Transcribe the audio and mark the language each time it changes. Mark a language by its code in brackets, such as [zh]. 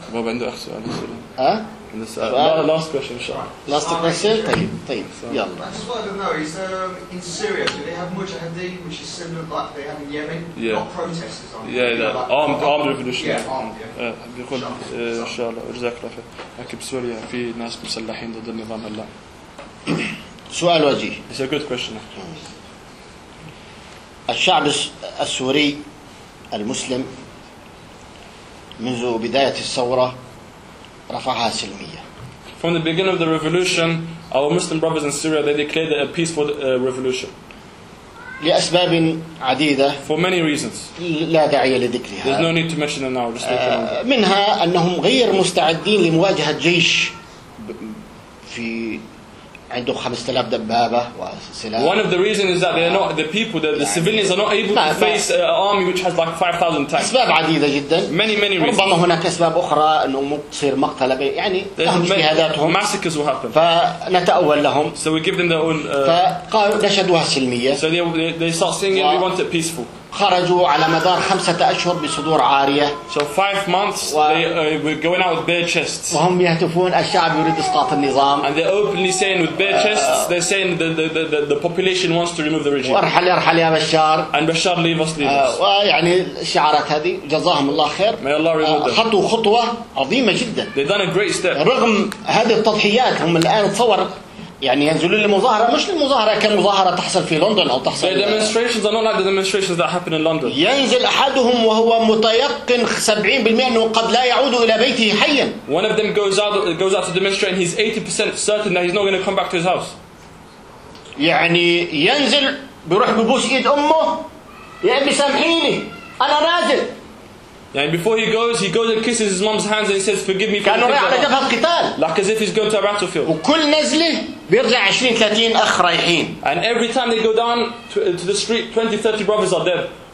[ar] باب عنده أخ سؤال. [en] Last question, inshallah. Last question? Okay. I just wanted to know, is in Syria, do they have mujahideen, which is similar like they have in Yemen? Yeah. Not protesters, on yeah, that. Like, armed revolution. Yeah, armed, yeah. Inshallah, jazakallah khair. Like in Syria, there are people who are against the regime of Allah. [ar] سؤال وجيه. [en] It's a good question. [ar] الشعب السوري المسلم منذ بداية الثورة رفعها سلمية. [en] From the beginning of the revolution, our Muslim brothers in Syria, they declared a peace for the revolution. [ar] لأسباب عديدة. [en] For many reasons. [ar] لا داعي لذكرها. [en] There's no need to mention it now. [ar] منها أنهم غير مستعدين لمواجهة جيش في عنده 5000 دبابة وسلاح. [en] One of the reasons is that they're not the people, the civilians are not able to face an army which has like 5,000 tanks. [ar] أسباب عديدة جدا. [en] Many reasons. [ar] ربما هناك أسباب أخرى أنه تصير مقتلة يعني لهم اجتهاداتهم. [en] Massacres will happen. [ar] فنتأول لهم. [en] So we give them their own. [ar] فقالوا نشدوها سلمية. [en] So they start saying we want it peaceful. [ar] خرجوا على مدار 5 أشهر بصدور عارية. [en] So 5 months they were going out with bare chests. [ar] وهم يهتفون الشعب يريد إسقاط النظام. [en] And they're openly saying with bare chests, they're saying the population wants to remove the regime. [ar] وارحل يا بشار. [en] And Bashar leave us, leave us. [ar] ويعني الشعارات هذه جزاهم الله خير. [en] May Allah reward them. [ar] خطوا خطوة عظيمة جدا. [en] They done a great step. [ar] رغم هذه التضحيات هم الآن تصور. يعني ينزلون لمظاهرة مش للمظاهرة كمظاهرة تحصل في لندن أو تحصل. [en] The demonstrations are not like the demonstrations that happen in London. [ar] ينزل أحدهم وهو متيقن 70% أنه قد لا يعود إلى بيته حيا. [en] One of them goes out to demonstrate and he's 80% certain that he's not going to come back to his house. [ar] يعني ينزل بروح ببوس إيد أمه يا أبي سامحيني أنا نازل. [en] And before he goes and kisses his mom's hands and he says, forgive me for the things. Like as if he's going to a battlefield. And every time they go down to the street, 20-30 brothers are dead.